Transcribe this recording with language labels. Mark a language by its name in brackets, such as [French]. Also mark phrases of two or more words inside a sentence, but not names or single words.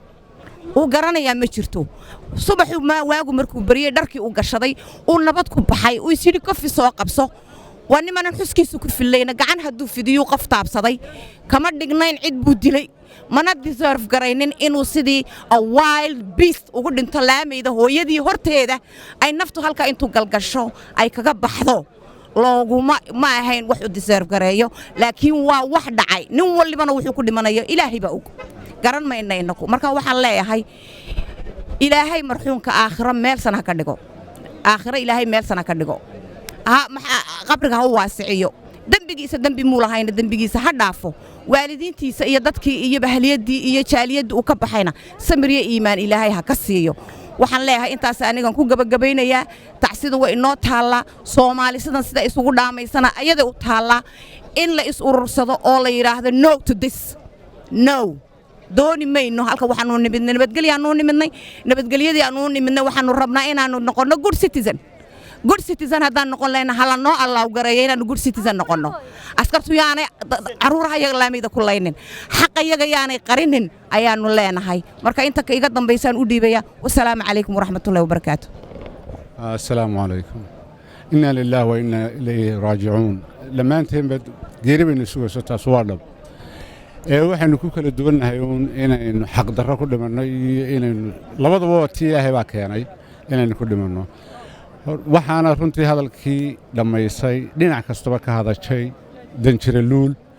[Somali] uu garanayaa ma jirto subaxu ma waagu markuu bariyay dharkii uu gashaday uu nabad ku baxay uu isiri kofi soo qabso waa niman xuskiisu ku filayna gacan haduu fidiyo qof taabsaday kama dhignayn cid buu dilay mana deserve garaynin inuu sidii [English] a wild beast [Somali] ugu dhinto laamayda hooyadii horteeda ay naftu halka intuu galgasho ay kaga baxdo looguma ma ahayn wax u deserve gareeyo laakiin waa wax dhacay nin walibana wuxuu ku dhimanayo ilaahay baa og garan maynayno marka waxaan leeyahay ilaahay marxuunka aakhira meel sana ka dhigo aakhira ilaahay meel sana ka dhigo qabriga ha waasiciyo dambigiisa dambi muu lahayna dambigiisa ha dhaafo waalidiintiisa iyo dadkii iyo bahliyadii iyo jaaliyadii uu ka baxayna samir iyo iimaan ilaahay ha ka siiyo waxaan leeyahay intaas anigan ku gabagabaynayaa tacsida waa inoo taala Soomaali sidan sida isugu dhaamaysana ayada u taala in la is urursado oo la yiraahdo [English] no to this [Somali] no dooni mayno halka waxaanu nimidnay nabadgelyadii aanu nimidnay waxaanu rabnaa inaanu noqono good citizen haddaan noqon lehna hala noo allow gareeyo inaanu [English] good citizen [Somali] noqono askartu yaanay caruuraha iyaga laamida ku laynin xaqa iyaga yaanay qarinin ayaanu leenahay marka inta ka iga dambaysaan u dhiibaya [Arabic] والسلام عليكم ورحمة الله وبركاته السلام عليكم إنا لله وإنا إليه راجعون [Somali] dhammaanteen bad geeri baynu sugayso taas waa dhab waxaynu ku kala duwannahay inaynu xaq darro ku dhimanno iyo inaynu labadaba tii ilaahay baa keenay inaynu ku dhimanno waxaana runtii hadalkii dhammaysay dhinac kastaba ka hadashay danjire luul